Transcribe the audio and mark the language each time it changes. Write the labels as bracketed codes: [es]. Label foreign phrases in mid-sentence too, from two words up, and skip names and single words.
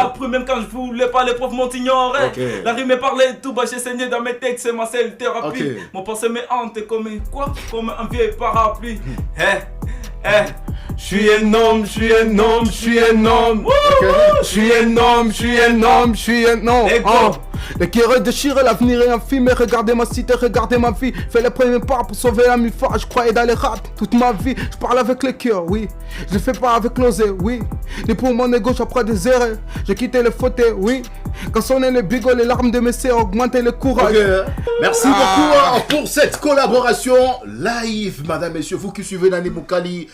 [fr] après, même quand je voulais pas, les profs m'ont ignoré. Ok. La rime me parlait tout bas, j'ai saigné dans mes textes, c'est ma seule thérapie. Ok. Mon pensée me hante comme quoi? Comme un vieil parapluie. Je suis un homme, je suis un homme, je suis un homme. Je suis un homme, je suis un homme, je suis un homme. [en] Let's go. Oh. [fr] Le cœur déchiré, l'avenir est infime. Regardez ma cité, regardez ma vie. Fais les premiers pas pour sauver la mi-fa. Je croyais dans les rap toute ma vie. Je parle avec le cœur, oui. Je le fais pas avec l'osé, oui. Et pour mon égo, j'apprends des erreurs. J'ai quitté le fauteuil, oui. Quand sonnaient les bigots, les larmes de mes sœurs augmentaient le courage. Ok. Merci beaucoup pour cette collaboration live, madame, messieurs, vous qui suivez Nani Moukali.